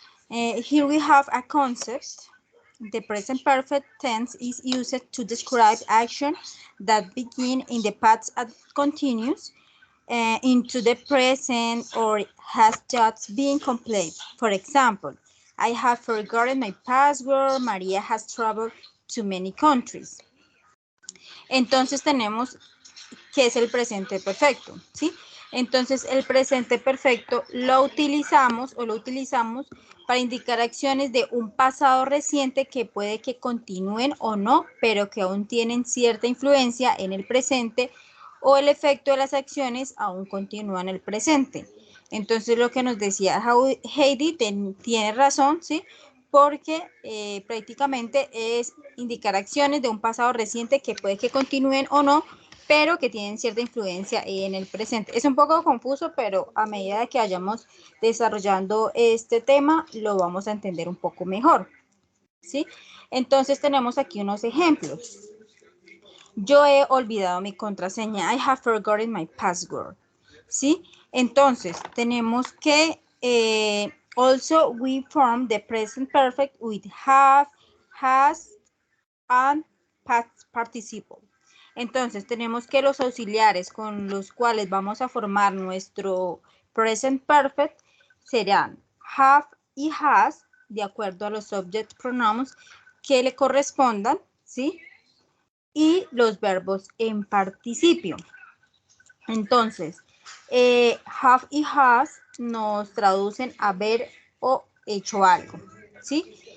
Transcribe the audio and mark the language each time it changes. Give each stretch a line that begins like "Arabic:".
English: Here we have a concept. The present perfect tense is used to describe action that begin in the past and continues into the present or has just been completed. For example, I have forgotten my password. María has traveled to many countries.
Spanish: Entonces tenemos que es el presente perfecto, ¿sí? Entonces el presente perfecto lo utilizamos para indicar acciones de un pasado reciente que puede que continúen o no, pero que aún tienen cierta influencia en el presente o el efecto de las acciones aún continúa en el presente. Entonces lo que nos decía Heidi tiene razón, ¿sí? Porque prácticamente es indicar acciones de un pasado reciente que puede que continúen o no, pero que tienen cierta influencia en el presente. Es un poco confuso, pero a medida que vayamos desarrollando este tema, lo vamos a entender un poco mejor, ¿sí? Entonces tenemos aquí unos ejemplos. Yo he olvidado mi contraseña.
English: I have forgotten my password,
Spanish: ¿sí? Entonces tenemos que
English: also we form the present perfect with have, has, and past participle.
Spanish: Entonces tenemos que los auxiliares con los cuales vamos a formar nuestro present perfect serán have y has, de acuerdo a los subject pronouns que le correspondan, ¿sí? Y los verbos en participio. Entonces, have y has nos traducen haber o hecho algo, ¿sí?